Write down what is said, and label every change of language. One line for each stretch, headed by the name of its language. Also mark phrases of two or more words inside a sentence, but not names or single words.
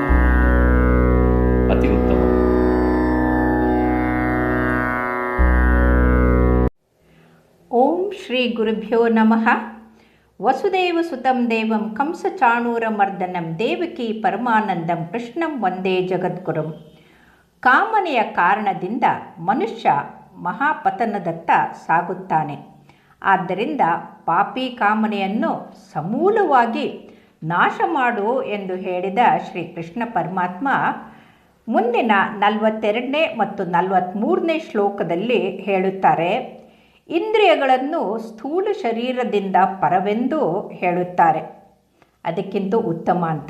Hindi: अति उत्तम।
Sanskrit: ಓಂ ಶ್ರೀ ಗುರುಭ್ಯೋ ನಮಃ. ವಸುದೇವ ಸುತಂ ದೇವಂ ಕಂಸಚಾಣೂರಮರ್ದನಂ ದೇವಕಿ ಪರಮಾನಂದಂ ಕೃಷ್ಣಂ ವಂದೇ ಜಗದ್ಗುರುಂ.
Kannada: ಕಾಮನೆಯ ಕಾರಣದಿಂದ ಮನುಷ್ಯ ಮಹಾಪತನದತ್ತ ಸಾಗುತ್ತಾನೆ. ಆದ್ದರಿಂದ ಪಾಪಿ ಕಾಮನೆಯನ್ನು ಸಮೂಲವಾಗಿ ನಾಶ ಮಾಡು ಎಂದು ಹೇಳಿದ ಶ್ರೀಕೃಷ್ಣ ಪರಮಾತ್ಮ ಮುಂದಿನ 42ನೇ ಮತ್ತು 43ನೇ ಶ್ಲೋಕದಲ್ಲಿ ಹೇಳುತ್ತಾರೆ, ಇಂದ್ರಿಯಗಳನ್ನು ಸ್ಥೂಲ ಶರೀರದಿಂದ ಪರವೆಂದು ಹೇಳುತ್ತಾರೆ, ಅದಕ್ಕಿಂತ ಉತ್ತಮ ಅಂತ.